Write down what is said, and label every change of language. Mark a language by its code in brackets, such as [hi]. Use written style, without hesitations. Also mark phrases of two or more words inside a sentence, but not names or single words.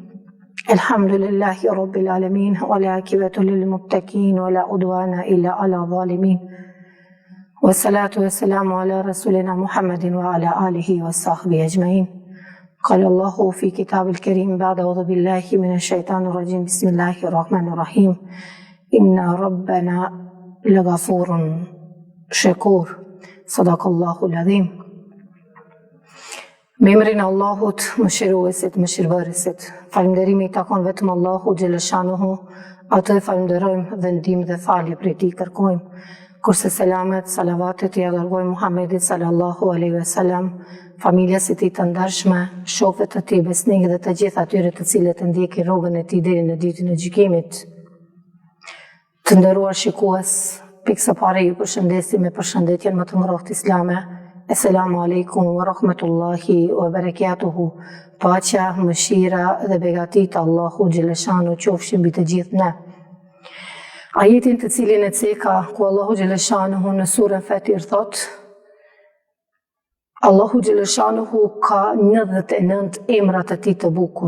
[ar] الحمد لله رب العالمين والعاقبة للمتقين ولا عدوان إلا على الظالمين والصلاة والسلام على رسولنا محمد وعلى آله وصحبه أجمعين. قال الله في كتاب الكريم بعد أعوذ بالله من الشيطان الرجيم بسم الله الرحمن الرحيم إن ربنا لغفور شكور صدق الله العظيم. [sq] Me emrin Allahut, mëshiruesit, mëshirëbërësit. Falënderimi i takon vetëm Allahut xheleshanuhu, atë e falenderojmë dhe ndihmë dhe falje prej tij kërkojmë. Kurse selamet, salavatet i dërgojmë Muhamedit [ar] صلى الله عليه وسلم, [sq] familjes së tij të ndershme, shokëve të tij besnikë dhe të gjithë atyre të cilët ndjekin rrugën e tij deri në ditën e gjykimit. Të nderuar shikues, pikë së pari ju përshëndesim me përshëndetjen më të ngrohtë islame. [ar] السلام عليكم ورحمة الله وبركاته. [sq] Paqja, mëshira dhe begatit Allahu xheleshanu qofshin mbi të gjithë ne. Ajetin të cilin e ceka ku Allahu xheleshanu në surën Fatir thot: Allahu xheleshanu ka 99 emra të tij të bukur.